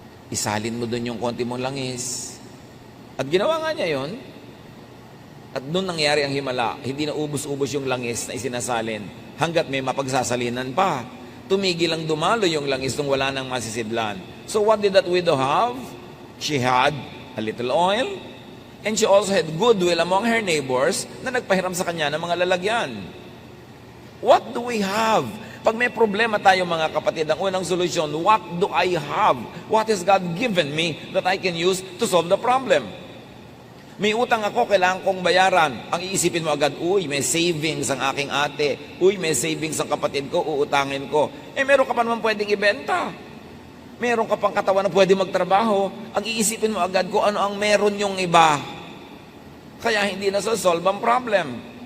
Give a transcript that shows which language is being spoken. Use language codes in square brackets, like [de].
[tl] Isalin mo doon yung konti mong langis. At ginawa nga niya yon. At doon nangyari ang himala. Hindi na ubos-ubos yung langis na isinasalin hanggat may mapagsasalinan pa. Tumigil ang dumalo yung langis nung wala nang masisidlan. [en] So what did that widow have? She had a little oil and she also had goodwill among her neighbors [tl] na nagpahiram sa kanya ng mga lalagyan. [en] What do we have? [tl] Pag may problema tayo mga kapatid, ang unang solusyon, [en] what do I have? What has God given me that I can use to solve the problem? [tl] May utang ako, kailangan kong bayaran. Ang iisipin mo agad, may savings ang aking ate. May savings ang kapatid ko, uutangin ko. Meron ka pa naman pwedeng ibenta. Meron ka pang katawan na pwede magtrabaho. Ang iisipin mo agad kung ano ang meron yung iba. Kaya hindi na solve ang problem.